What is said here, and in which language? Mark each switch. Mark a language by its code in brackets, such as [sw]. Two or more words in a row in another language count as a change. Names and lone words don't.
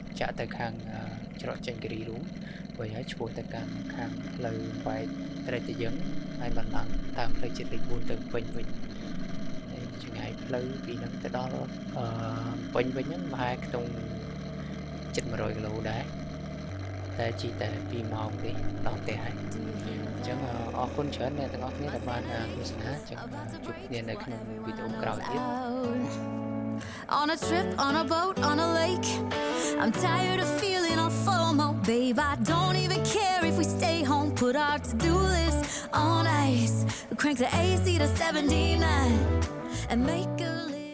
[km] ចាក់ទៅខាងច្រកចេញគិរីរួមវិញហើយឆ្ពោះទៅកាន់ខាងផ្លូវបែកត្រេកទៅយើងហើយបណ្ដឹងតាមផ្លូវជាតិលេខ 4 ទៅពេញវិញហើយចម្ងាយផ្លូវពីហ្នឹងទៅដល់ពេញវិញហ្នឹងប្រហែលខ្ទង់ជិត100គីឡូដែរតែជិះតែ2ម៉ោងទេដល់ផ្ទះហើយអញ្ចឹងអរគុណច្រើនអ្នកទាំងអស់គ្នាដែលបានទស្សនាចឹងជួបគ្នានៅក្នុងវីដេអូក្រោយទៀត [en] On a trip, on a boat, on a lake. I'm tired of feeling all FOMO, babe. I don't even care if we stay home. Put our to-do list on ice. We crank the AC to 79 and make a list.